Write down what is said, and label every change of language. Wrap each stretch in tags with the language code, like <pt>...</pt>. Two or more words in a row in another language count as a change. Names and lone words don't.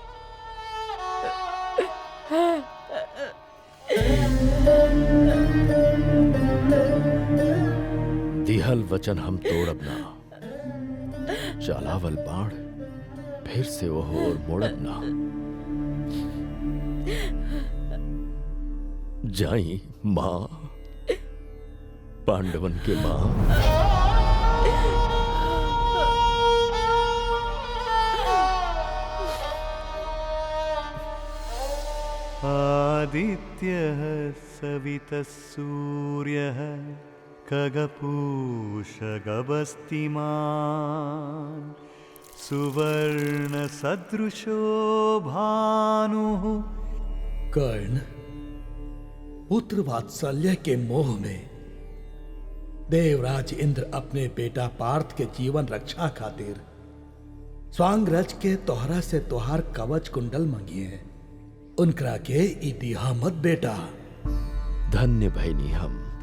<bho>दिहल वचन हम तोड़ब ना। चलावल बाण फिर से वो और मोड़ब ना। जाई मां, पांडवन के मां।</bho> <sa>आदित्यः सवितः सूर्यः खगपूषगभस्तिमान् सुवर्णसदृशो भानुः।</sa> <bho>कर्ण, पुत्र वात्सल्य के मोह में देवराज इंद्र अपने बेटा पार्थ के जीवन रक्षा खातिर स्वांग रच के तोहरा से तोहार कवच कुंडल मंगिए। उनकरा के ई दिहा मत बेटा। धन्य भैनी हम।</bho>